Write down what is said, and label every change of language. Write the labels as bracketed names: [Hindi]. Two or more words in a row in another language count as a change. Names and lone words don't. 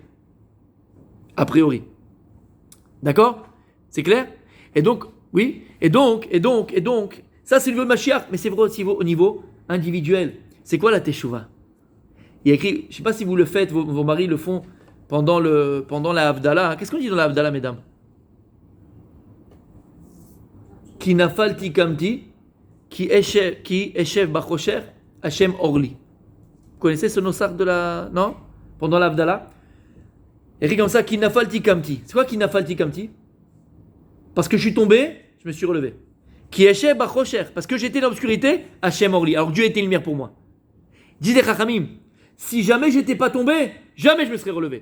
[French] A priori. D'accord? C'est clair? Et donc, oui, et donc, ça c'est le niveau de Mashiach, mais c'est vrai aussi au niveau individuel. C'est quoi la teshuva? Il y a écrit, je ne sais pas si vous le faites, vos maris le font pendant la Havdalah. Qu'est-ce qu'on dit dans la Havdalah, mesdames? [Hebrew] כי נפלתי קמתי כי אשב בחושך ה' אורי. [French] Vous connaissez ce nosar de la... Non? Pendant la Havdalah. Écrit comme ça, [Hebrew] כי נפלתי קמתי. [French] C'est quoi [Hebrew] כי נפלתי קמתי? [French] Parce que je suis tombé, je me suis relevé. [Hebrew] כי אשב בחושך. [French] Parce que j'étais dans l'obscurité, [Hebrew] ה' אורי. [French] Alors Dieu était une lumière pour moi. Dis les Chachamim, si jamais j'étais pas tombé, jamais je me serais relevé.